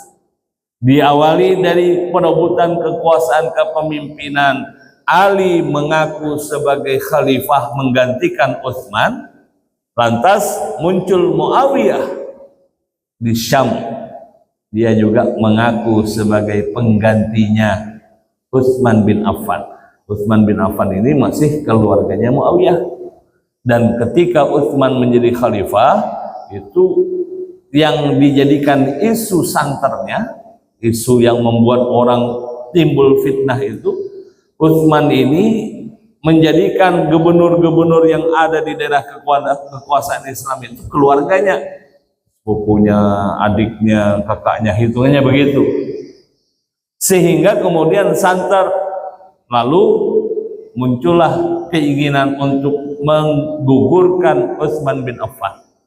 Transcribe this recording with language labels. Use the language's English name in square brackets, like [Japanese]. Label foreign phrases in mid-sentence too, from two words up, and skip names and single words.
[Indonesian] Diawali dari perebutan kekuasaan kepemimpinan, Ali mengaku sebagai khalifah menggantikan Utsman, lantas muncul Muawiyah di Syam, dia juga mengaku sebagai penggantinya Utsman bin Affan. Utsman bin Affan ini masih keluarganya Muawiyah, dan ketika Utsman menjadi khalifah, itu yang dijadikan isu santernya, isu yang membuat orang timbul fitnah itu, Utsman ini menjadikan gubernur-gubernur yang ada di daerah kekuasaan Islam itu keluarganya, sepupunya, adiknya, kakaknya, hitungannya begitu. Sehingga kemudian santer, lalu muncullah keinginan untuk menggugurkan Utsman bin Affan.